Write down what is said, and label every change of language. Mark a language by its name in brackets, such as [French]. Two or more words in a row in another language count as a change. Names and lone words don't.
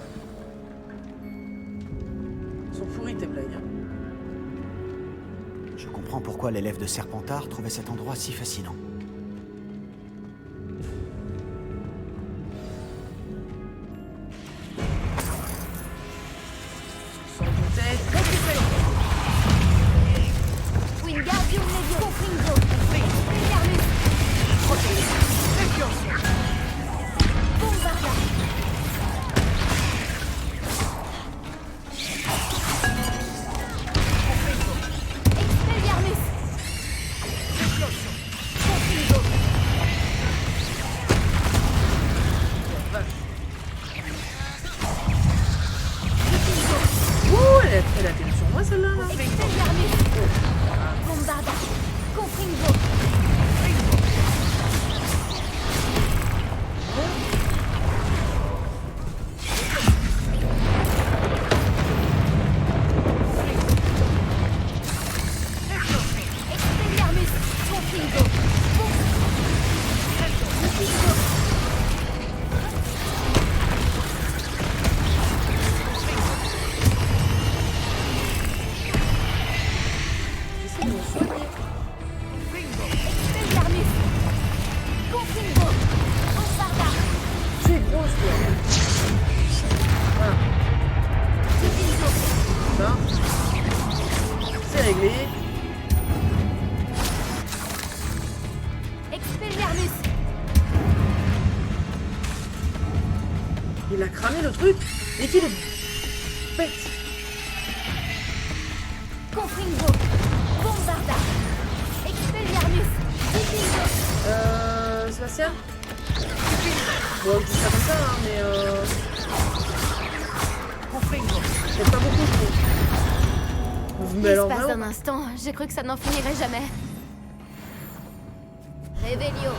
[French] Ils sont pourris tes blagues. Hein. Je comprends pourquoi l'élève de Serpentard trouvait cet endroit si fascinant. Sans douter. Wingardium Leviosa. Confringo. Expelliarmus. Bombarda. Expelliarmus. Confringo. Ouh, elle a été sur moi celle-là. Là. Expelliarmus. Bombarda. Confringo. Expelliarmus. Confringo. J'essaie de me soigner. Expelliarmus. Confringo. Bombarda. Tu es grosse toi. Voilà. Ça. C'est réglé. Expelliarmus. Il a cramé le truc et qu'il est bête. Confringo. Bombarda. Expelliarmus. Confringo. Sébastien. Bon, je dis ça comme ça, hein, mais c'est pas beaucoup, je trouve. Mais alors L'espace d'un vraiment, instant, j'ai cru que ça n'en finirait jamais. Réveillon.